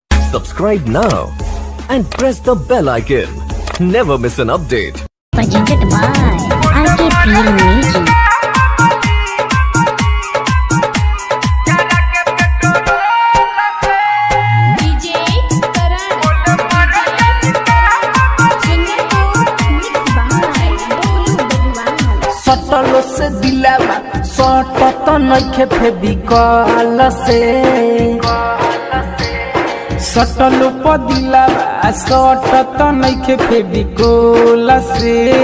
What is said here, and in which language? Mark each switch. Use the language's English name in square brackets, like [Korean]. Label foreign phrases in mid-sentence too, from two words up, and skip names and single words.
[English] Subscribe now and press the bell icon. Never miss an update. Presented by RK Film Music. [Bhojpuri] सटलो से दिलावा सट तो नइखे फेविकॉल से सटलो प दिलावा सट तो नइखे फेविकॉल से